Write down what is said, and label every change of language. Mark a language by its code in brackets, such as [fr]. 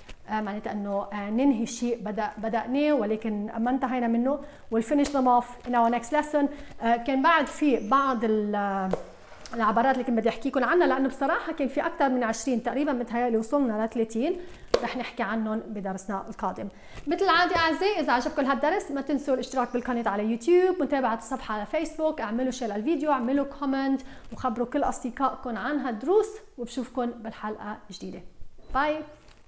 [ar] معناتها انه ننهي شيء بدأناه ولكن ما انتهينا منه. [en] We'll finish them off in our next lesson. [ar] كان بعد في بعض العبارات اللي كنت بدي احكيكم عنها، لانه بصراحه كان في اكثر من 20 تقريبا، متهيألي وصلنا ل 30 رح نحكي عنهم بدرسنا القادم. مثل العاده اعزائي، اذا عجبكم هالدرس ما تنسوا الاشتراك بالقناه على يوتيوب، متابعه الصفحه على فيسبوك، اعملوا شير للفيديو، اعملوا كومنت وخبروا كل اصدقائكم عن هالدروس، وبشوفكم بالحلقه الجديده. باي.